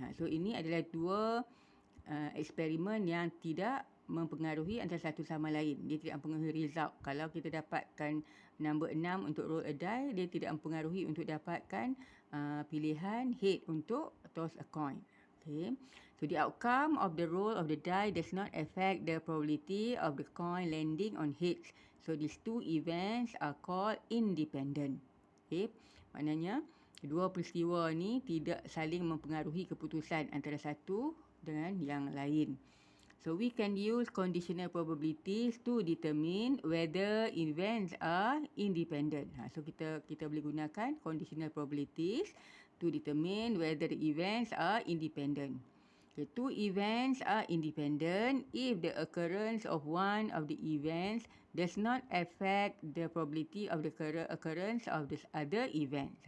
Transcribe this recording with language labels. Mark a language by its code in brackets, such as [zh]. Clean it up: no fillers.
[ms] So ini adalah 2 eksperimen yang tidak mempengaruhi antara satu sama lain. Dia tidak mempengaruhi result. Kalau kita dapatkan number 6 untuk [en] roll a die, [ms] dia tidak mempengaruhi untuk dapatkan pilihan head untuk [en] toss a coin. Okay. So the outcome of the roll of the die does not affect the probability of the coin landing on heads. So these 2 events are called independent. Okay. [ms] Maknanya dua peristiwa ni tidak saling mempengaruhi keputusan antara satu dengan yang lain. [en] So we can use conditional probabilities to determine whether events are independent. So [ms] kita boleh gunakan [en] conditional probabilities to determine whether the events are independent. The 2 events are independent if the occurrence of one of the events does not affect the probability of the occurrence of the other event.